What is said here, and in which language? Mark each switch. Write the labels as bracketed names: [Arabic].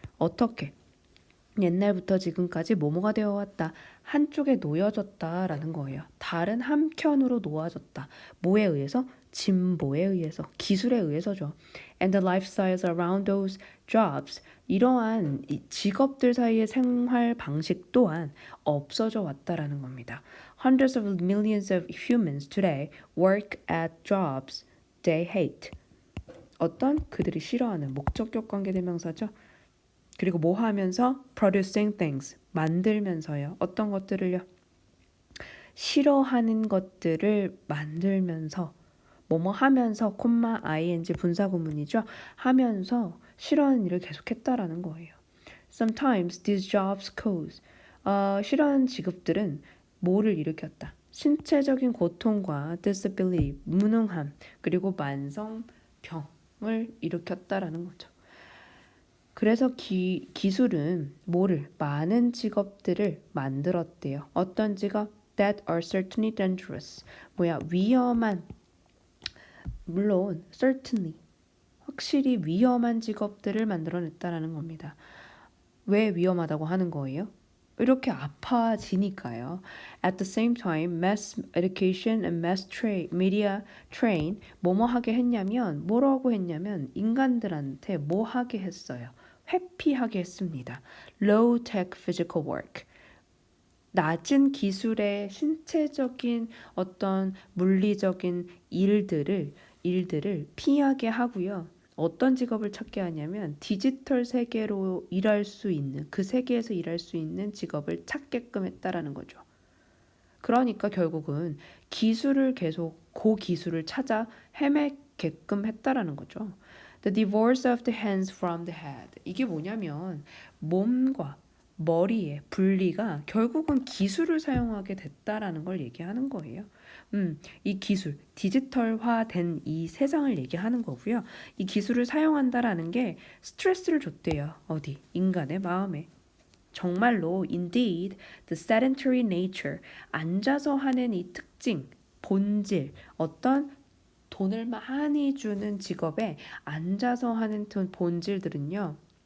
[Korean] 어떻게? 옛날부터 지금까지 뭐뭐가 되어 왔다. 한쪽에 놓여졌다라는 거예요. 다른 한켠으로 놓아졌다. 뭐에 의해서? 진보에 의해서, 기술에 의해서죠. And the lifestyles around those jobs, 이러한 직업들 사이의 생활 방식 또한 없어져 왔다라는 겁니다. [English] Hundreds of millions of humans today work at jobs they hate. [Korean] 어떤? 그들이 싫어하는 목적격 관계대명사죠. 그리고 뭐 하면서? producing things, 만들면서요. 어떤 것들을요? 싫어하는 것들을 만들면서 뭐뭐 하면서 콤마 ing 분사구문이죠. 하면서 싫어하는 일을 계속했다라는 거예요. Sometimes these jobs cause 싫어하는 직업들은 뭐를 일으켰다. 신체적인 고통과 disability, 무능함, 그리고 만성병을 일으켰다라는 거죠. 그래서 기술은 뭐를? 많은 직업들을 만들었대요. 어떤 직업? [English] That are certainly dangerous. [Korean] 위험한. 물론 certainly. 확실히 위험한 직업들을 만들어냈다라는 겁니다. 왜 위험하다고 하는 거예요? 이렇게 아파지니까요. [English] At the same time, mass education and mass media train 뭐뭐 하게 했냐면 뭐라고 했냐면 인간들한테 뭐 하게 했어요. 회피하게 했습니다. Low tech physical work. [Korean] 낮은 기술의 신체적인 어떤 물리적인 일들을 피하게 하고요. 어떤 직업을 찾게 하냐면 디지털 세계로 일할 수 있는, 그 세계에서 일할 수 있는 직업을 찾게끔 했다라는 거죠. 그러니까 결국은 기술을 계속 고기술을 찾아 헤매게끔 했다라는 거죠. [English] The divorce of the hands from the head. 이게 뭐냐면 몸과 [Korean] 머리의 분리가 결국은 기술을 사용하게 됐다라는 걸 얘기하는 거예요. 이 기술, 디지털화된 이 세상을 얘기하는 거고요. 이 기술을 사용한다라는 게 스트레스를 줬대요. 어디? 인간의 마음에. 정말로 indeed the sedentary nature 앉아서 하는 이 특징, 본질, 어떤 돈을 많이 주는 직업에 앉아서 하는 본질들은요.